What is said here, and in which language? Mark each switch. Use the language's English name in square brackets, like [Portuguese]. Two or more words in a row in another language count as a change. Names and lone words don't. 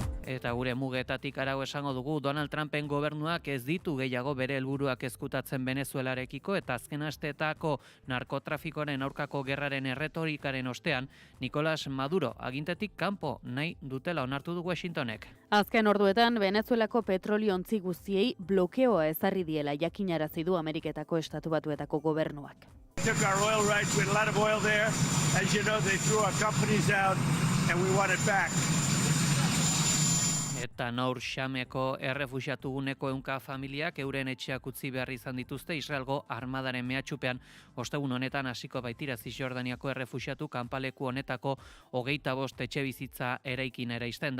[Basque] Eta gure mugetatik arago esango dugu, Donald Trumpen gobernuak ez ditu gehiago bere helburuak ezkutatzen Venezuelarekiko eta azken asteetako narkotrafikoaren aurkako gerraren erretorikaren ostean, Nicolas Maduro agintetik kanpo nahi dutela onartu du Washingtonek. Azken orduetan, Venezuelako petroliontzi guztiei blokeoa ezarri diela jakinarazi du Ameriketako Estatu Batuetako gobernuak. [English] Took our oil rights, we had a lot of oil there. As you know, they threw our companies out and we want it back. [Basque] Eta Nour Xameko errefuxiatuguneko 100 familiak euren etxeak utzi behar izan dituzte Israelgo armadaren mehatxupean. Ostegun honetan hasiko baitira Zisjordaniako errefuxiatu kanpaleku honetako 25 etxe bizitza eraikin eraisten.